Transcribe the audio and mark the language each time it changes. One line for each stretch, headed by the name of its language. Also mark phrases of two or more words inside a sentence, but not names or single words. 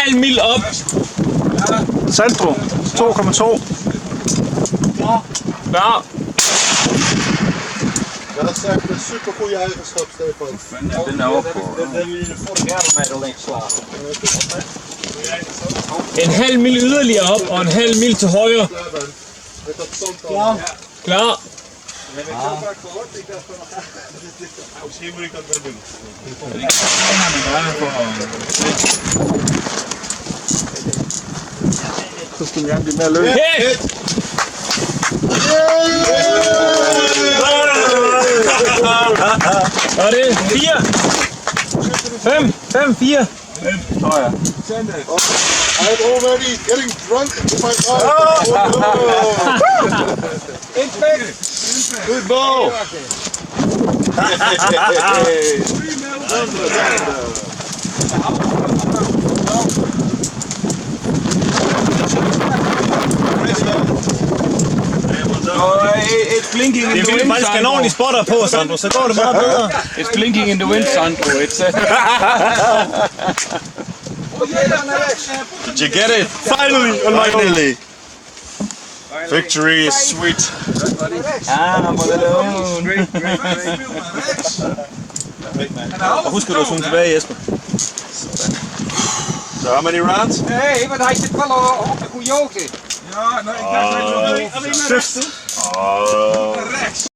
Danish: halv mil op. Sandro, 2,2. Klar.
Dutch: Dat is echt een super goede eigenschap, Stefan.
Danish: Den er oppe på.
Dutch: Den hebben jullie vorig jaar bij mij alleen geslagen.
Danish: En halv mil yderligere op, og en halv mil til højre.
Dutch: Met dat zand al.
Danish: Klar.
Dutch: Dat heb ik zo vaak gehoord. Ik dacht van, misschien moet ik dat wel doen.
Danish: Så skal vi gerne blive mere løb. Hit! Og det er 4. 5, 4.
English: I'm already getting drunk with my eyes. Good ball! It's blinking in
Danish: Det
English: the
Danish: er
English: wind,
Danish: faktisk en ordentlig Sandro. spotter på, Sandro, så går det meget bedre.
English: It's blinking in the wind, Sandro. It's Did you get it? Finally! Victory is sweet.
Danish: Og husk at zoome tilbage, Jesper.
English: So how many rounds?
Dutch: Nee, want hij zit wel op de goede hoogte. Ja, nou, ik dacht dat je alleen maar rechts. Oh.